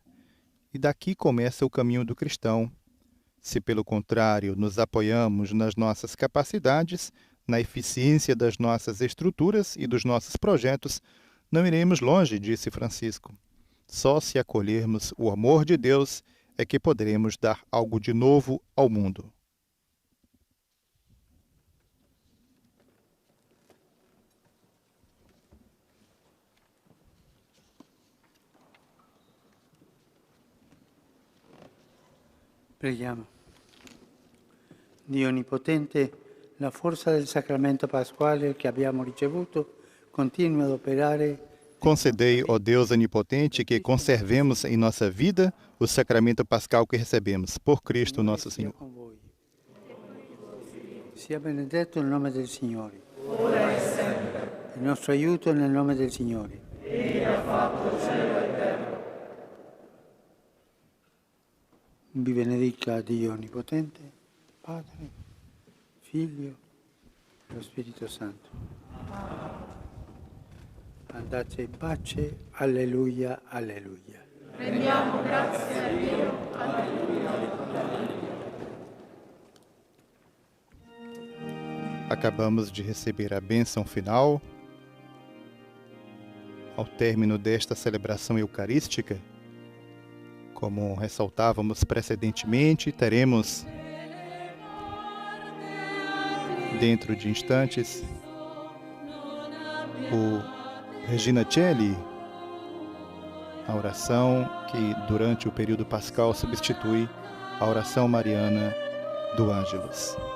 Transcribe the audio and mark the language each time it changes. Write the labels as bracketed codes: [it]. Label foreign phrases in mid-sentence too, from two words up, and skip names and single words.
[pt] E daqui começa o caminho do cristão. Se, pelo contrário, nos apoiamos nas nossas capacidades, na eficiência das nossas estruturas e dos nossos projetos, não iremos longe, disse Francisco. Só se acolhermos o amor de Deus é que poderemos dar algo de novo ao mundo. [it] Preghiamo. Dio Onnipotente, la forza del sacramento pasquale che abbiamo ricevuto continua ad operare. [pt] Concedei, ó Deus onipotente, que conservemos em nossa vida o sacramento pascal que recebemos, por Cristo nosso Senhor. [it] Sia benedetto il nome del Signore. Ora e sempre. Il nostro aiuto nel nome del Signore. Egli ha fatto cielo e terra. Vi benedica Dio Onnipotente, Padre, Figlio e lo Spirito Santo. Andate in pace. Alleluia, alleluia. Rendiamo grazie a Dio. Alleluia. [pt] Acabamos de receber a bênção final. Ao término desta celebração eucarística, como ressaltávamos precedentemente, teremos, dentro de instantes, o Regina Coeli, a oração que durante o período pascal substitui a oração mariana do Ângelus.